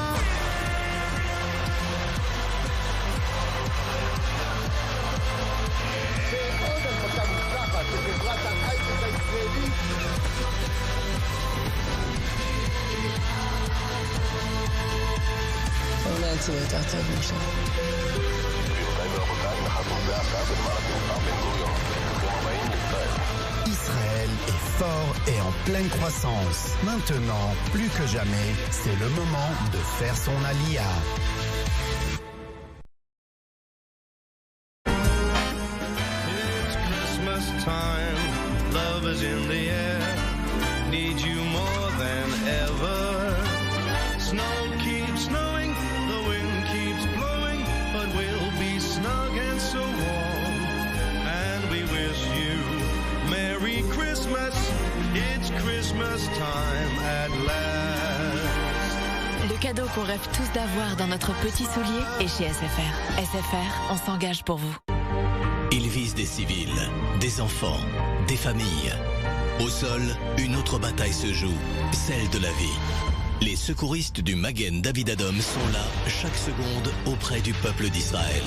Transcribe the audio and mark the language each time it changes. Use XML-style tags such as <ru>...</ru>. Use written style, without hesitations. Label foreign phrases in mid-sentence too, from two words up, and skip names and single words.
<he>ועוד הנפקה מוצלחת לחברת ההייטק הישראלית. אולי יצאו יותר טוב משם.</he> <fr>Israël est fort et en pleine croissance. Maintenant, plus que jamais, c'est le moment de faire son alia.</fr> <en>It's Christmas time, love is in the air, need you more than ever. Snow keeps snowing, the wind keeps blowing, but we'll be snug and so warm. And we wish you Merry Christmas, it's Christmas time at last.</en> <fr>Le cadeau qu'on rêve tous d'avoir dans notre petit soulier est chez SFR. SFR, on s'engage pour vous. Ils visent des civils, des enfants, des familles. Au sol, une autre bataille se joue, celle de la vie. Les secouristes du Magen David Adom sont là chaque seconde auprès du peuple d'Israël.</fr>